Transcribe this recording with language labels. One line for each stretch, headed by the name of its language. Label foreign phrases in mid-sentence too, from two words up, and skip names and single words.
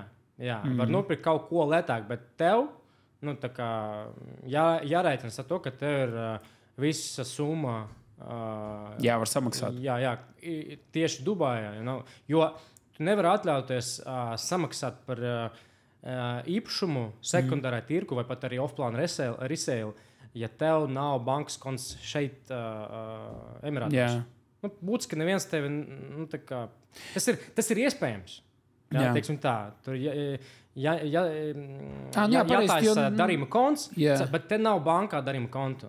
Latvian: Var nopirkt kaut ko lētāk, bet tev jārēķinās ar to, ka tev ir visa summa. Jā, var samaksāt. Jā, tieši Dubajā. Jo tu nevari atļauties samaksāt par... īpašumu, sekundārai tirgu vai pat arī
English: off-plan resale,
Latvian: ja tev nav bankas konts šeit Emirātos. Būtiski neviens tevi... Tas ir iespējams. Teiksim tā. Tur jātaisa darījuma konts, bet te nav bankā darījuma kontu.